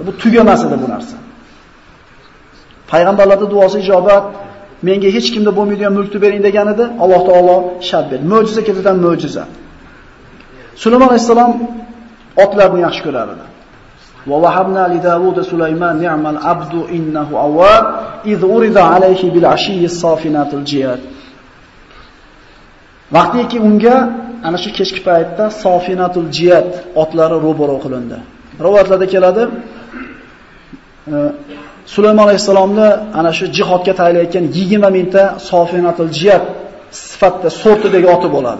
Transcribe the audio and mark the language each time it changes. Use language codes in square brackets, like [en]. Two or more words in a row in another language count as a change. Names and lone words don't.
[uz] Bu tugamas edi bu narsa. Payg'ambarlarning duosi ijobat, menga hech kimda bo'lmaydigan mulkni bering deganida Alloh taolo shart berdi. Mo'jiza ketidan mo'jiza. Sulaymon alayhisalom otlarni yaxshi ko'rar edi. [ar] ووهبنا لداود سليمان نعم العبد إنه أواب إذ عرض عليه بالعشي الصافنات الجياد. [uz] Vaqtiki unga ana shu kechki paytda [ar] الصافنات الجياد [uz] otlari ro'baro qilindi. Rivoyatlarda keladi, Sulaymon alayhisalomni ana shu jihodga tayyorlayotgan 20 mingta [ar] الصافنات الجياد [uz] sifatida sortidagi oti bo'ladi.